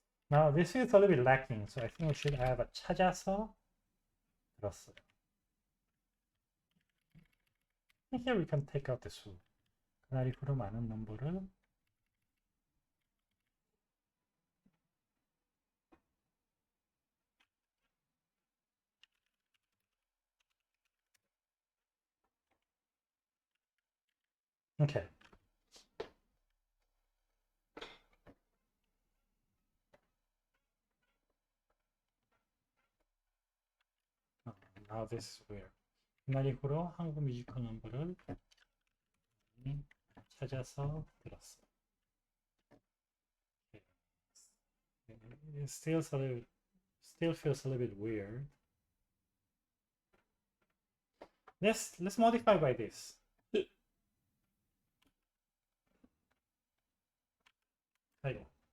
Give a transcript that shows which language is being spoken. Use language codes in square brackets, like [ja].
[en] Now this is a little bit lacking, so I think we should have a [ko] 찾아서 들었어요. [en] Here we can take out the 수. [ko] 그날 이후로 많은 넘버를 Okay. [en] Now this is weird. [ko] 그날 이후로 한국 뮤지컬 넘버를 찾아서 들었어. [en] It still feels a little bit weird. Let's modify by this. [ko] 아이고.